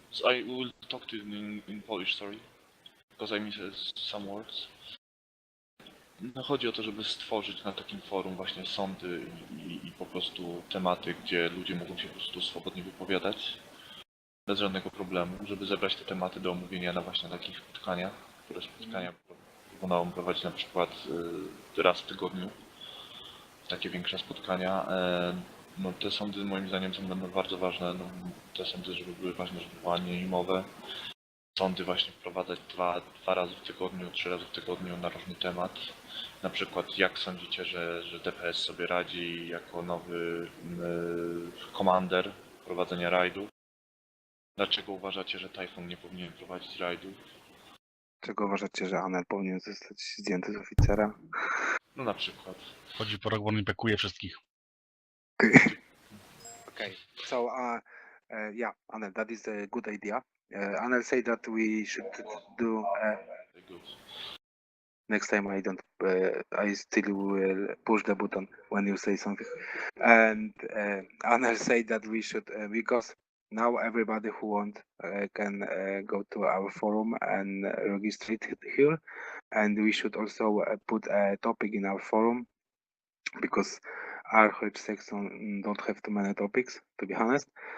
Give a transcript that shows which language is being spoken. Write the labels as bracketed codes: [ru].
[en] So I will talk to you in Polish, sorry, because I miss some words. [pl] No, chodzi o to, żeby stworzyć na takim forum właśnie sądy i po prostu tematy, gdzie ludzie mogą się po prostu swobodnie wypowiadać bez żadnego problemu, żeby zebrać te tematy do omówienia na właśnie takich spotkaniach, które spotkania proponowało prowadzić na przykład raz w tygodniu, takie większe spotkania. No, te sądy moim zdaniem będą bardzo ważne, no, te sądy, żeby były ważne, żeby były anonimowe. Sądy właśnie wprowadzać dwa razy w tygodniu, 3 razy w tygodniu na różny temat. Na przykład jak sądzicie, że DPS sobie radzi jako nowy komander prowadzenia rajdów? Dlaczego uważacie, że Typhoon nie powinien prowadzić rajdów? Dlaczego uważacie, że Anel powinien zostać zdjęty z oficera? No na przykład. Chodzi po rok, bo on nie pekuje wszystkich. [en] Okay. So yeah, Anel, that is a good idea. Anel say that we should do. Next time I don't. I still will push the button when you say something. And Anel say that we should because now everybody who want can go to our forum and register here, and we should also put a topic in our forum because our Arch section don't have too many topics, to be honest.